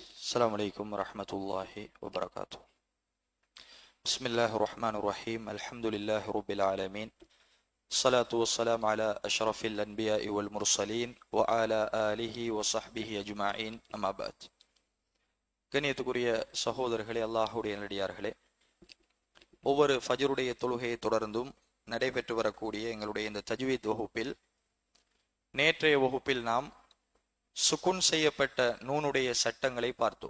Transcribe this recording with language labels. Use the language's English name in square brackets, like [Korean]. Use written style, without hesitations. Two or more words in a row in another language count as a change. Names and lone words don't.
[Arabic] السلام عليكم ورحمة الله وبركاته. بسم الله الرحمن الرحيم. الحمد لله رب العالمين. الصلاة والسلام على أشرف الأنبياء والمرسلين وعلى آله وصحبه أجمعين. أما بعد. [Tamil] கண்ணியத்துக்குரிய சகோதரர்களே, அல்லாஹ்வுடைய நல்லடியார்களே, ஒவ்வொரு ஃபஜ்ருடைய தொழுகையை தொடர்ந்தும் நடைபெற்று வரக்கூடிய எங்களுடைய இந்த தஜ்வீத் வகுப்பில் நேற்றைய வகுப்பில் நாம் சுக்குன் செய்யப்பட்ட நூனுடைய சட்டங்களை பார்த்தோம்.